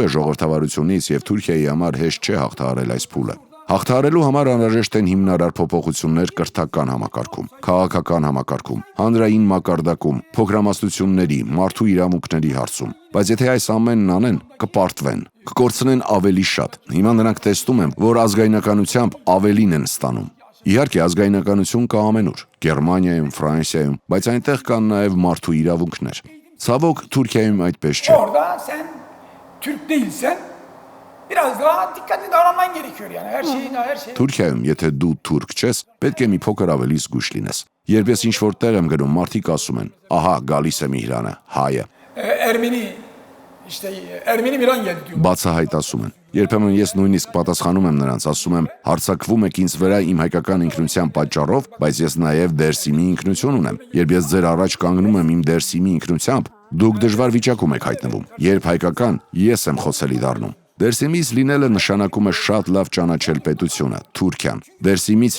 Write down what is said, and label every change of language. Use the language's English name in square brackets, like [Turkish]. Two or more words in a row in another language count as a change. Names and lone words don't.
[Armenian] է ժողովրդավարությունից եւ Թուրքիայի համար հեշտ չէ հաղթահարել այս փուլը։ Հաղթահարելու համար անհրաժեշտ են հիմնարար փոփոխություններ կրթական համակարգում, քաղաքական համակարգում, հանրային մակարդակում, փոքրամասնությունների, մարդու իրավունքների հարցում։ Բայց եթե այս ամենն անեն, կպարտվեն, կկորցնեն ավելի շատ։ Հիմա նրանք տեսնում են, որ ազգայնականությամբ ավելին են ստանում։ Իհարկե ազգայնականություն կա ամենուր՝ Գերմանիայում, Ֆրանսիայում, բայց այնտեղ կան նաև մարդու իրավունքներ։ Ցավոք Թուրքիայում այդպես չէ։ [Turkish] Orada sen Türk değilsen biraz daha dikkatli davranman gerekiyor yani her şey. [Armenian] Թուրքիայում, եթե դու թուրք չես, պետք է մի փոքր ավելի զգույշ լինես։ Երբ ես ինչ-որ տեղ եմ գնում, մարդիկ ասում են. «Ահա, գալիս է Միհրանը, հայը»։ [Turkish] Ermeni Miran geldi diyor. [Armenian] Բացահայտ ասում են։ Երբեմն ես նույնիսկ պատասխանում եմ նրանց, ասում եմ. «Հարձակվում եք ինձ վրա իմ հայկական ինքնության պատճառով, բայց ես նաև Դերսիմի ինքնություն ունեմ։ Երբ ես ձեր առաջ կանգնում եմ իմ Դերսիմի ինքնությամբ, դուք դժվար վիճակում եք հայտնվում։ Երբ հայկական, ես եմ խոսելի դառնում»։ Դերսիմից լինելը նշանակում է շատ լավ ճանաչել պետությունը, Թուրքիան։ Դերսիմից